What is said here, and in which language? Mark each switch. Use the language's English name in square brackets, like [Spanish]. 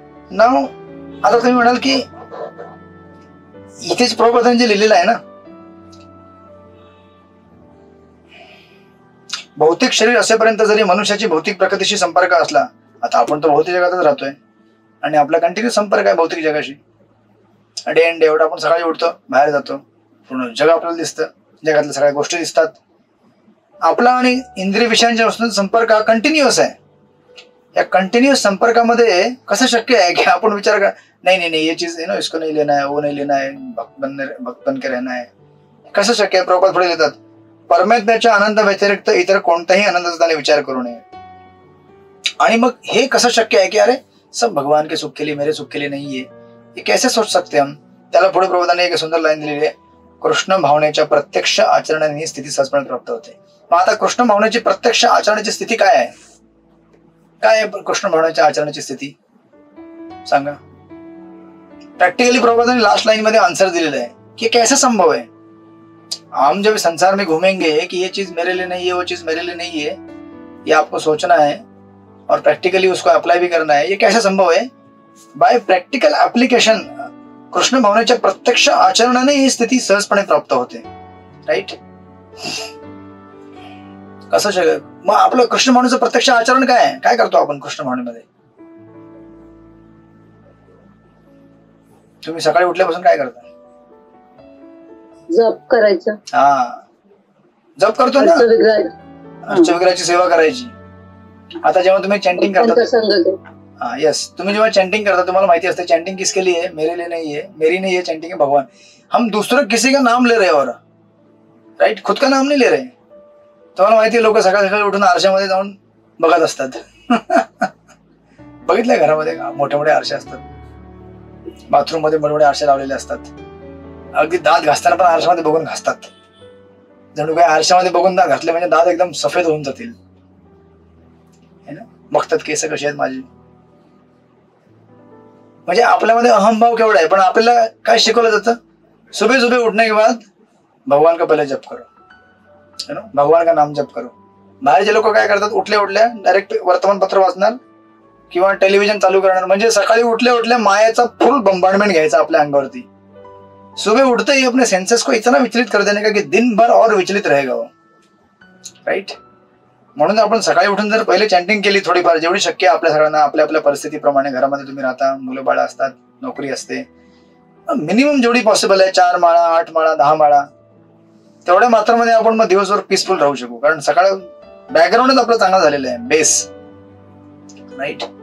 [Marathi] नाव आता तुम्ही म्हणाल की इथेच प्रभुपादांनी जे लिहिलेलं आहे ना, भौतिक शरीर असेपर्यंत जरी मनुष्याची भौतिक प्रकृतीशी संपर्क असला, आता आपण तर भौतिक जगातच राहतोय आणि आपला कंटिन्यू संपर्क आहे भौतिक जगाशी. डे अँड डे एवढं आपण सकाळी उठतो, बाहेर जातो, पूर्ण जग आपल्याला दिसतं, जगातल्या सगळ्या गोष्टी दिसतात. आपला आणि इंद्रिय विषयांच्या वस्तूंचा संपर्क हा कंटिन्युअस आहे. या कंटिन्युअस संपर्कामध्ये कसं शक्य आहे की आपण विचार कर [Hindi] नहीं ये चीज इसको नहीं लेना है, वो नहीं लेना है, भक्त बन के रहना है. कसं शक्य आहे? [Marathi] प्रभुपाद पुढे लिहितात परमात्म्याच्या आनंद व्यतिरिक्त इतर कोणत्याही आनंदाचा त्याने विचार करू नये. आणि मग हे कसं शक्य आहे की अरे [Hindi] सब भगवान के सुख के लिए, मेरे सुख के लिए नहीं है, ये कैसे सोच सकते हम. [Marathi] त्याला पुढे प्रभुपादांनी एक सुंदर लाईन दिलेली आहे, कृष्ण भावनेच्या प्रत्यक्ष आचरणाने ही स्थिती सहजपणे प्राप्त होते. मग आता कृष्ण भावनेची प्रत्यक्ष आचरणाची स्थिती काय आहे? काय आहे कृष्ण भावनेच्या आचरणाची स्थिती सांगा. [Hindi] प्रैक्टिकली प्रभुपादांनी लास्ट लाइन में आंसर दिलेला है कि कैसे संभव है, हम जब संसार में घूमेंगे कि ये चीज मेरे लिए नहीं है, वो चीज मेरे लिए नहीं है, ये आपको सोचना है और प्रैक्टिकली उसको अप्लाई भी करना है। ये कैसे संभव है? [Marathi] बाय प्रॅक्टिकल ऍप्लिकेशन, कृष्ण भावनेच्या प्रत्यक्ष आचरणाने ही स्थिती सहजपणे प्राप्त होते, राईट? कसं शक्य? मग आपलं कृष्ण भावनेचं प्रत्यक्ष आचरण काय आहे? काय करतो आपण कृष्ण भावनेमध्ये? तुम्ही सकाळी उठल्यापासून काय करता? जप करायचं. हा, जप करतो ना, अर्चविग्रहाची सेवा करायची. आता जेव्हा तुम्ही चॅन्टिंग करता, यस, तुम्ही जेव्हा चैंटिंग करता तुम्हाला माहिती असते चैंटिंग [Hindi] किसके लिए है? मेरे लिए नहीं है, मेरी नहीं है चैंटिंग है भगवान. हम दूसरे किसी का नाम ले रहे और राइट, खुद का नाम नहीं ले रहे. [Marathi] तुम्हाला माहिती आहे लोक सकाळ सकाळी उठून आरशामध्ये जाऊन बघत असतात. बघितलंय घरामध्ये मोठे मोठे आरसे असतात, बाथरूम मध्ये मोठे मोठे आरसे लावलेले असतात. अगदी दात घासताना पण आरशामध्ये बघून घासतात, जणू काही आरशामध्ये बघून दात घातले म्हणजे दात एकदम सफेद होऊन जातील. बघतात केस कशी आहेत माझी. म्हणजे आपल्यामध्ये अहमभाव केवढा आहे. पण आपल्याला काय शिकवलं जातं? [Hindi] सुबह सुबह उठने के बाद भगवान का पहले जप करो, है ना, भगवान का नाम जप करो. [Marathi] बाहेरचे लोक काय करतात? उठल्या उठल्या डायरेक्ट वर्तमानपत्र वाचणार किंवा टेलिव्हिजन चालू करणार. म्हणजे सकाळी उठल्या उठल्या मायाचा फुल बंबार्डमेंट घ्यायचा आपल्या अंगावरती. [Hindi] सुबह उठते ही अपने सेंसेस को इतना विचलित कर देने का कि दिन भर और विचलित रहेगा वो, राइट? [Marathi] म्हणून आपण सकाळी उठून जर पहिले चॅन्टिंग केली थोडीफार, जेवढी शक्य आहे आपल्या सगळ्यांना, आपल्या आपल्या परिस्थितीप्रमाणे, घरामध्ये तुम्ही राहता, मुलं बाळा असतात, नोकरी असते, मिनिमम जेवढी पॉसिबल आहे 4 माळा 8 माळा 10 माळा तेवढ्या मात्रामध्ये आपण मग दिवसभर पीसफुल राहू शकू. कारण सकाळ बॅकग्राऊंडच आपलं चांगला झालेलं आहे, बेस, राईट?